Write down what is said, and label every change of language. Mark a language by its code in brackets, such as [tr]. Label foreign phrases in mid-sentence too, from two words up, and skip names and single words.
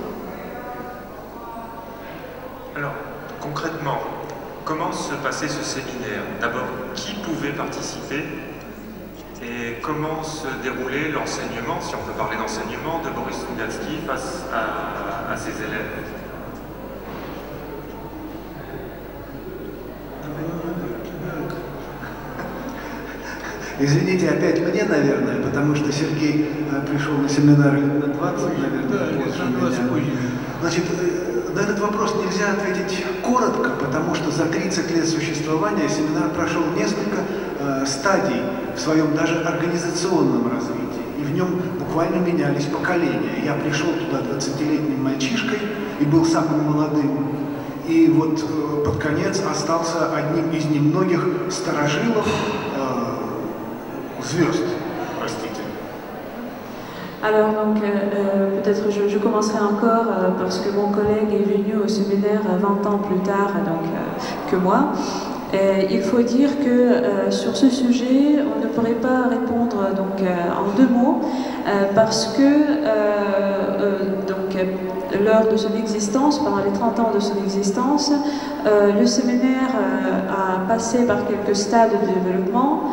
[fr] Alors, concrètement, comment se passait ce séminaire? D'abord, qui pouvait participer? Et comment se déroulait l'enseignement, si on peut parler d'enseignement, de Boris Strugatsky face à ses élèves? [ru] Извините, опять мне, наверное, потому что Сергей пришел на семинар лет на 20, наверное, позже меня. Значит, на этот вопрос нельзя ответить коротко, потому что за 30 лет существования семинар прошел несколько стадий в своем даже организационном развитии. И в нем буквально менялись поколения. Я пришел туда 20-летним мальчишкой и был самым молодым. И вот под конец остался одним из немногих старожилов звезд. Простите. [fr] Alors donc, peut-être je commencerai encore parce que mon collègue est venu au séminaire 20 ans plus tard donc, que moi. Il faut dire que sur ce sujet, on ne pourrait pas répondre donc, en deux mots parce que lors de son existence, pendant les 30 ans de son existence, le séminaire a passé par quelques stades de développement.